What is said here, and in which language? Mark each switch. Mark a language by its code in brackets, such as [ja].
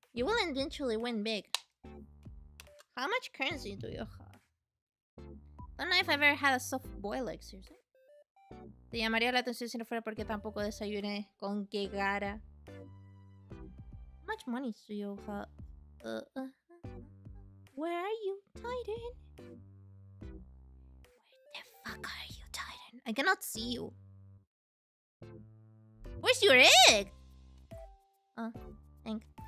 [en] You will eventually win big. How much currency do you have? Don't know if I've ever had a soft-boiled egg, seriously. [es] Te llamaría la atención si no fuera porque tampoco desayuné con 𝐂𝐤𝐳. [en] How much money do you have? Where are you, Titan? Where the fuck are you, Titan? I cannot see you. Where's your egg? Thank.